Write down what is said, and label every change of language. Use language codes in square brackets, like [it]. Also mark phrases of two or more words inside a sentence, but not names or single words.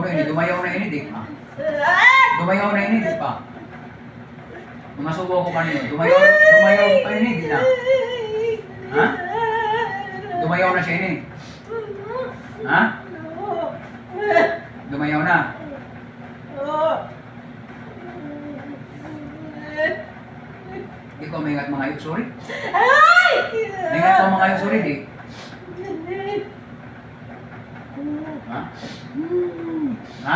[tsg] Dumayaw na ini, di pa. Dumayaw na ini, di pa. Mga subo ko kanino. Dumayaw pa ini, di na. Ha? Dumayaw na siya ini. Ha? Dumayaw na. Ikaw may ingat mga ayok, sorry. May ingat ka mga ayok, sorry, di. Ha? Ha?